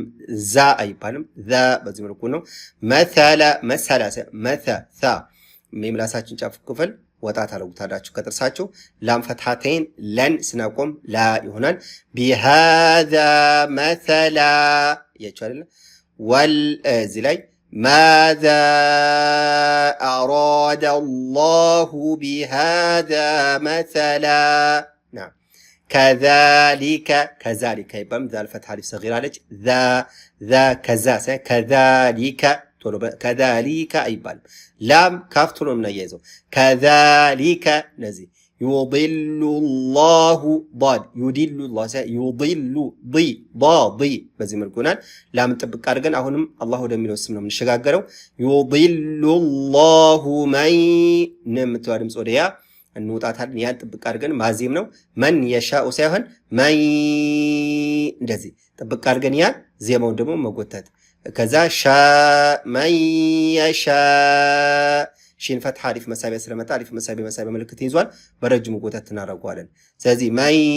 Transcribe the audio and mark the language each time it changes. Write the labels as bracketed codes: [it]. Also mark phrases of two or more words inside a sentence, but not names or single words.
[am] ዛ አይባልም ዛ በዚህ መልኩ ነው። መሰላ መሳ ምላሳችን ጫፍ ክፍል ወጣ ታደርጉታላችሁ ከጥርሳችሁ። ላም ፈትሐተይን ለን ስናቆም ላ ይሆናል። [ar] بهذا مثلا [am] ያችሁ አይደለ ወል እዚህ ላይ [ar] ماذا أراد الله بهذا مثلا نعم كذلك يبقى ذا الفتحة الصغيرة عليك ذا كذا كذلك [am] ቶሎ ከዛሊከ አይባልም። ላም ካፍ ቶሎ የምናያይዘው ከዛሊከ ነዚህ [ar] يضل الله ضاد يضل الله يضل ضي ضي [am] በዚህ መልኩ ይሆናል። ላም ጥብቅ አድርገን አሁንም አላህ ወደሚለው ስም ነው የምንሸጋገረው። [ar] يضل الله من [am] የምትዋ ድምፅ ወደያ እንውጣታለን። ያን ጥብቅ አድርገን ማዜም ነው። [ar] من يشاء [am] ሳይሆን መን እንደዚህ ጥብቅ አድርገን ያን ዜማውን ደግሞ መጎተት። ከዛ ሻ [ar] من يشاء [am] ሺን ፈትሐ አሊፍ መሳቢያ ስለመጣ አሊፍ መሳቢያ ምልክት ይዟል። በረጅሙ ጎተት እናደርገዋለን። ስለዚህ መን